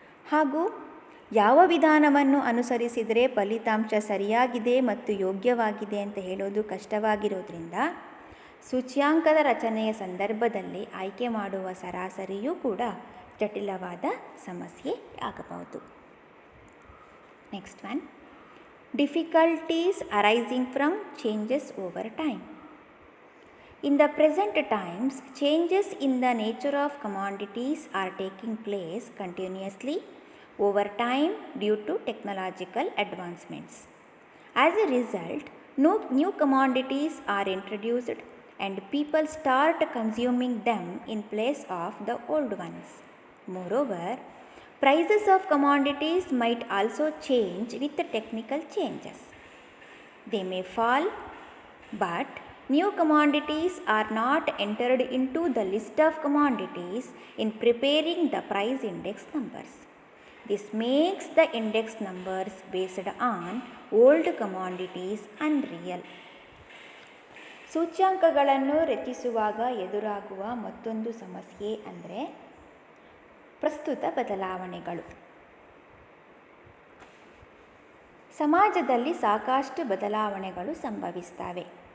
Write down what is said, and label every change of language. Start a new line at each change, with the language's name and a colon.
Kannada: ಹಾಗೂ ಯಾವ ವಿಧಾನವನ್ನು ಅನುಸರಿಸಿದರೆ ಫಲಿತಾಂಶ ಸರಿಯಾಗಿದೆ ಮತ್ತು ಯೋಗ್ಯವಾಗಿದೆ ಅಂತ ಹೇಳೋದು ಕಷ್ಟವಾಗಿರೋದ್ರಿಂದ ಸೂಚ್ಯಾಂಕದ ರಚನೆಯ ಸಂದರ್ಭದಲ್ಲಿ ಆಯ್ಕೆ ಮಾಡುವ ಸರಾಸರಿಯೂ ಕೂಡ ಜಟಿಲವಾದ ಸಮಸ್ಯೆ ಆಗಬಹುದು.
English: Next one, difficulties arising from changes over time. In the present times, changes in the nature of commodities are taking place continuously over time due to technological advancements. As a result, no new commodities are introduced and people start consuming them in place of the old ones. Moreover, prices of commodities might also change with the technical changes. They may fall, but new commodities are not entered into the list of commodities in preparing the price index numbers. This makes the index numbers based on old commodities unreal.
Kannada: ಸೂಚ್ಯಾಂಕಗಳನ್ನು ರಚಿಸುವಾಗ ಎದುರಾಗುವ ಮತ್ತೊಂದು ಸಮಸ್ಯೆ ಅಂದರೆ ಪ್ರಸ್ತುತ ಬದಲಾವಣೆಗಳು. ಸಮಾಜದಲ್ಲಿ ಸಾಕಷ್ಟು ಬದಲಾವಣೆಗಳು ಸಂಭವಿಸ್ತವೆ.